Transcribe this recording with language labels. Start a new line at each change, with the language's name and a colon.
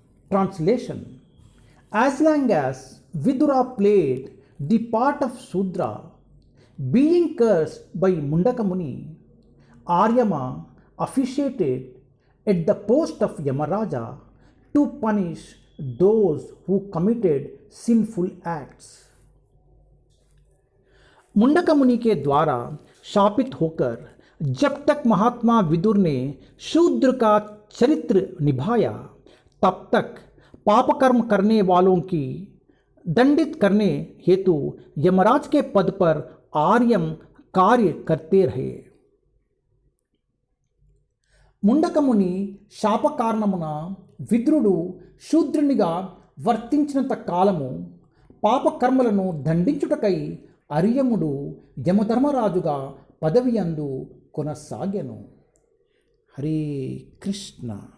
English: Translation: As long as Vidura played the part of Shudra, being cursed by Mundaka Muni, Aryama officiated at the post of Yamaraja to punish those who committed sinful acts.
Hindi: Mundaka मुनि के द्वारा शापित होकर जब तक महात्मा विदुर ने शूद्र का चरित्र निभाया, तब तक पापकर्म करने वालों की दंडित करने हेतु यमराज के पद पर आर्यम कार्य करते रहे.
Telugu: ముండకముని శాప కారణమున విదురుడు శూద్రునిగా వర్తించినంత కాలము పాపకర్మలను దండించుటకై అర్యముడు యమధర్మరాజుగా పదవియందు కొనసాగెను. హరే కృష్ణ.